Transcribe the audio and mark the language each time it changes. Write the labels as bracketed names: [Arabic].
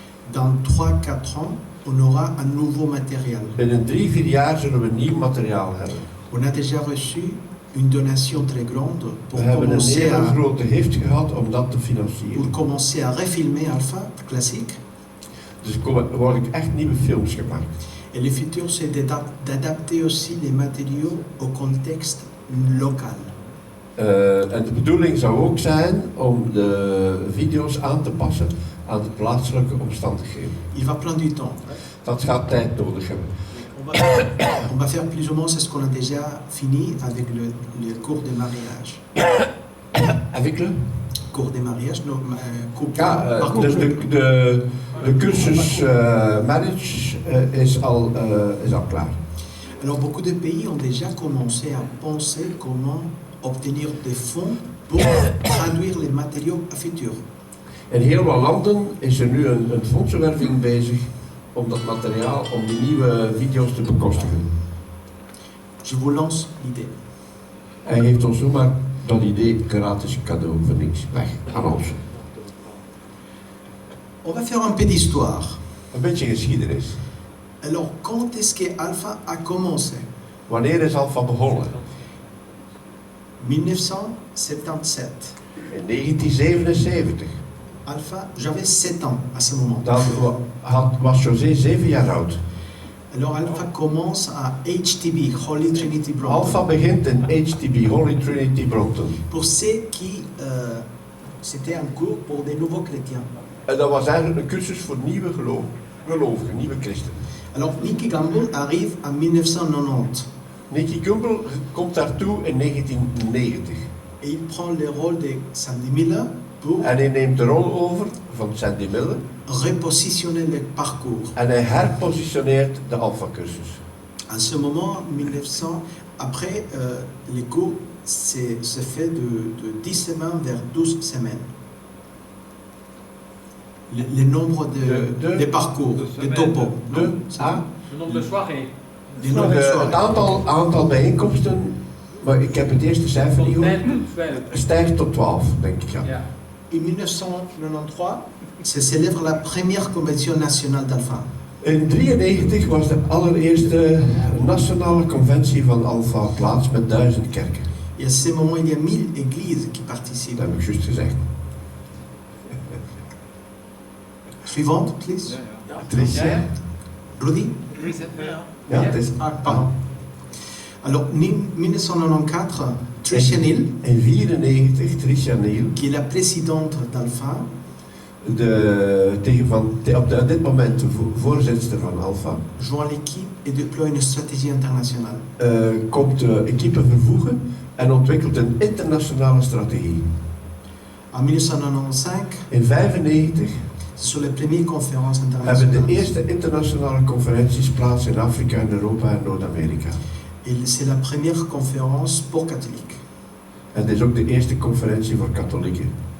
[French] Dans 3-4 ans, on aura un nouveau matériel. [Dutch] Binnen 3-4 jaar zullen we nieuw materiaal hebben. [French] On a déjà reçu une donation très grande [Dutch] We hebben een hele grote gift gehad om dat te financieren. [French] pour commencer à refilmer Alpha Classic. [Dutch] Dus er worden echt nieuwe films gemaakt. [French] Et le futur, c'est d'adapter aussi les matériaux au contexte local. [Dutch] En de bedoeling zou ook zijn om de video's aan te passen aan de plaatselijke omstandigheden. [French] Il va prendre du temps. [Dutch] Dat gaat tijd nodig hebben. [French] On va faire plus ou moins ce qu'on a déjà fini avec le cours de mariage. Avec le? Cours de mariage, non, [Dutch] Ja, dus de cursus marriage is al klaar. [French] Alors beaucoup de pays ont déjà commencé à penser comment obtenir des fonds pour traduire les matériaux à futur. [Dutch] In heel wat landen is er nu een fondsenwerving bezig om dat materiaal, om die nieuwe video's te bekostigen. [French] Je vous lance l'idée. [Dutch] Hij heeft ons zomaar dat idee gratis cadeau voor niks weg aan ons. [French] On va faire un peu d'histoire. [Dutch] Een beetje geschiedenis. [French] Alors, quand est-ce que Alpha a commencé? [Dutch] Wanneer is Alpha begonnen? [French] 1977. [Dutch] In 1977. [French] Alpha, j'avais 7 ans à ce moment. [Dutch] Dan was José 7 jaar oud. [French] Alors Alpha commence à HTB, Holy Trinity Brompton. [Dutch] Alpha begint in HTB, Holy Trinity Brompton. [French] Pour ceux qui... c'était un cours pour des nouveaux chrétiens. [Dutch] En dat was eigenlijk een cursus voor nieuwe gelovigen, nieuwe christenen. [French] Alors Nicky Gamble arrive en 1990. [Dutch] Nicky Gamble komt daartoe in 1990. [French] Et il prend le rôle de Sandy Miller pour [Dutch] En hij neemt de rol over van Sandy Miller. [French] repositionner le parcours. [Dutch] En hij herpositioneert de Alpha-cursus. [French] En ce moment, 1900, après, les cours se fait de 10 semaines vers 12 semaines. Le nombre de parcours, de topo. Le nombre de soirées. [Dutch] Het aantal bijeenkomsten, maar ik heb het eerste cijfer niet gehoord, stijgt tot 12, denk ik. Ja. [French] In 1993, se célèbre la première convention nationale d'Alpha. [Dutch] In 1993 was de allereerste nationale conventie van Alpha plaats met 1000 kerken. [French] Et à ce moment, il y a 1000 églises qui participent. [Dutch] Dat heb ik juist gezegd. [French] Suivante, please. Tricia. Rudy? [Dutch] Ja, het is... [French] Pardon. Alors, 1994, Tricia Neal, [Dutch] In 1994, Tricia Neal, [French] qui est la présidente d'Alpha, [Dutch] op dit moment de voorzitter van Alpha, [French] joint l'équipe et déploie une stratégie internationale. [Dutch] komt de equipe vervoegen en ontwikkelt een internationale strategie. [French] En 1995, [Dutch] In 1995 [French] ce sont les premières conférences [Dutch] hebben de [French] internationales. [Dutch] eerste internationale conferenties plaats in Afrika, in Europa en Noord-Amerika. [French] Et c'est la première conférence pour catholiques. [Dutch] En dit is ook de eerste conferentie voor katholieken.